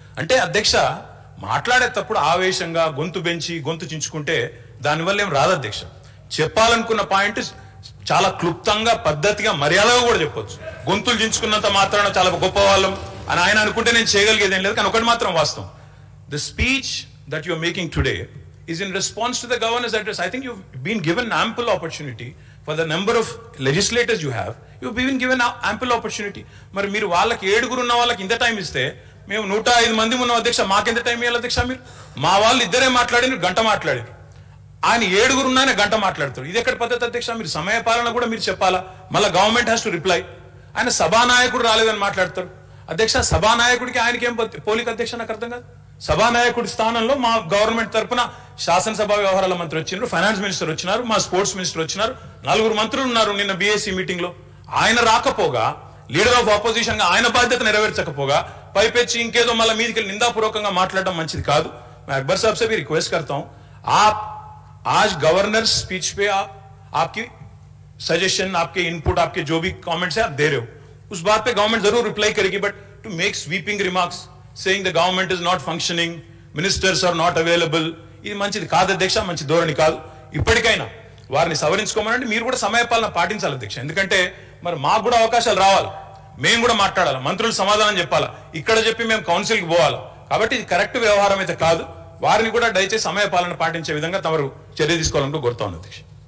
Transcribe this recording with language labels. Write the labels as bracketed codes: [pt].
[te] అంటే అధ్యక్ష, మాట్లాడేటప్పుడు ఆవేశంగా గొంతు బెంచి గొంతు చించుకుంటే దానివల్ల ఏం రాదు అధ్యక్ష. చెప్పాలనుకున్న పాయింట్ చాలా క్లుప్తంగా, పద్ధతిగా, మర్యాదగా కూడా చెప్పొచ్చు. గొంతులు చించుకున్నంత మాత్రాన చాలా గొప్ప వాళ్ళం అని ఆయన అనుకుంటే నేను చేయగలిగేది ఏం లేదు. కానీ ఒకటి మాత్రం వాస్తవం, [en] The speech that you are making today is in response to the governor's address. I think you've been given ample opportunity for the number of legislators you have. You've been given ample opportunity. [te] మరి మీరు వాళ్ళకి 7 ఉన్న వాళ్ళకి ఇంత time ఇస్తే, మేము 105 మంది ఉన్నాం అధ్యక్ష, మాకెంత టైం ఇవ్వాలి అధ్యక్ష? మీరు మా వాళ్ళు ఇద్దరే మాట్లాడిన గంట మాట్లాడారు, ఆయన 7 ఉన్నాయని గంట మాట్లాడతారు. ఇది ఎక్కడ పద్ధతి అధ్యక్ష? మీరు సమయ పాలన కూడా మీరు చెప్పాలా. మళ్ళీ [en] Government has to reply. [te] ఆయన సభానాయకుడు రాలేదని మాట్లాడతారు అధ్యక్ష. సభానాయకుడికి ఆయనకి ఏం పోలిక అధ్యక్ష? నాకు అర్థం కాదు. సభానాయకుడి స్థానంలో మా గవర్నమెంట్ తరఫున శాసనసభ వ్యవహారాల మంత్రి వచ్చినారు, ఫైనాన్స్ మినిస్టర్ వచ్చినారు, మా స్పోర్ట్స్ మినిస్టర్ వచ్చినారు, 4 మంత్రులు ఉన్నారు నిన్న బీఎస్సీ మీటింగ్ లో. ఆయన రాకపోగా, లీడర్ ఆఫ్ ఆపోజిషన్ గా ఆయన బాధ్యత నెరవేర్చకపోగా పైపెచ్చి ఇంకేదో మళ్ళీ మీదికి నిందాపూర్వకంగా మాట్లాడడం మంచిది కాదు. [hi] मैं अकबर साहब से भी रिक्वेस्ट करता हूं, आप आज गवर्नर स्पीच पे आपकी सजेशन, आपके इनपुट, आपके जो भी कमेंट्स है आप दे रहे हो, उस बात पे गवर्नमेंट जरूर रिप्लाई करेगी. [en] but to make sweeping remarks saying the government is not functioning, ministers are not available, [te] ఇది మంచిది కాదు అధ్యక్ష, మంచి ధోరణి కాదు. ఇప్పటికైనా వారిని సవరించుకోమనండి. మీరు కూడా సమయపాలన పాటించాలి అధ్యక్ష. ఎందుకంటే మరి మాకు కూడా అవకాశాలు రావాలి, మేము కూడా మాట్లాడాలి, మంత్రులు సమాధానం చెప్పాలి, ఇక్కడ చెప్పి మేము కౌన్సిల్కి పోవాలి. కాబట్టి ఇది కరెక్ట్ వ్యవహారం అయితే కాదు. వారిని కూడా దయచేసి సమయపాలన పాటించే విధంగా తమరు చర్య తీసుకోవాలంటూ కోరుతాను అధ్యక్ష.